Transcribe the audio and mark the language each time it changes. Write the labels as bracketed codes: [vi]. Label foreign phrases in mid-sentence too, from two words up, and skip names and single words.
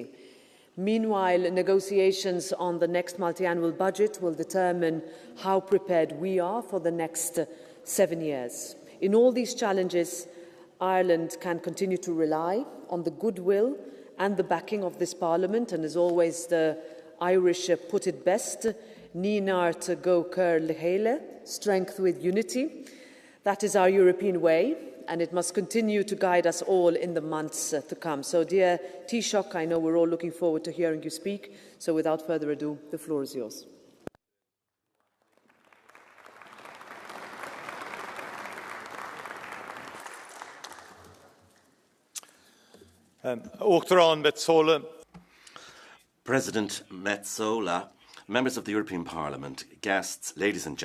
[en] Meanwhile, negotiations on the next multi-annual budget will determine how prepared we are for the next 7 years. In all these challenges, Ireland can continue to rely on the goodwill and the backing of this Parliament, and as always the Irish put it best, [ga] Ní nart go cur le héile, [en] strength with unity. That is our European way, and it must continue to guide us all in the months to come. So, dear Taoiseach, I know we're all looking forward to hearing you speak, so without further ado, the floor is yours. President Metsola, members of the European Parliament, guests, ladies and